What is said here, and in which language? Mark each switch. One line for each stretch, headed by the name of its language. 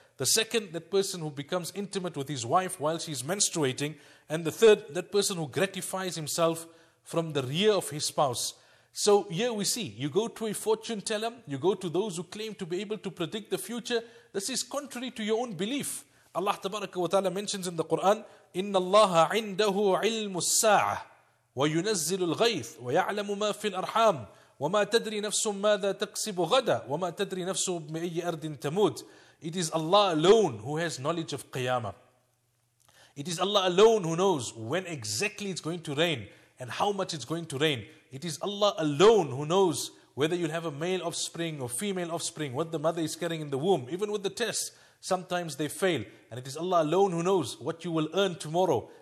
English: The second, that person who becomes intimate with his wife while she's menstruating. And the third, that person who gratifies himself from the rear of his spouse. So here we see, you go to a fortune teller, you go to those who claim to be able to predict the future. This is contrary to your own belief. Allah tabaraka wa ta'ala mentions in the Quran,
Arabic: إِنَّ اللَّهَ عِنْدَهُ عِلْمُ السَّاعَةِ وَيُنَزِّلُ الْغَيْثِ وَيَعْلَمُ مَا فِي الْأَرْحَامِ وَمَا تَدْرِي نَفْسٌ مَاذَا تَكْسِبُ غَدًا وَمَا تَدْرِي نَفْسٌ بِأَيِّ أَرْضٍ تَمُوتُ.
English: It is Allah alone who has knowledge of Qiyamah. It is Allah alone who knows when exactly it's going to rain and how much it's going to rain. It is Allah alone who knows whether you'll have a male offspring or female offspring, what the mother is carrying in the womb. Even with the tests, sometimes they fail. And it is Allah alone who knows what you will earn tomorrow.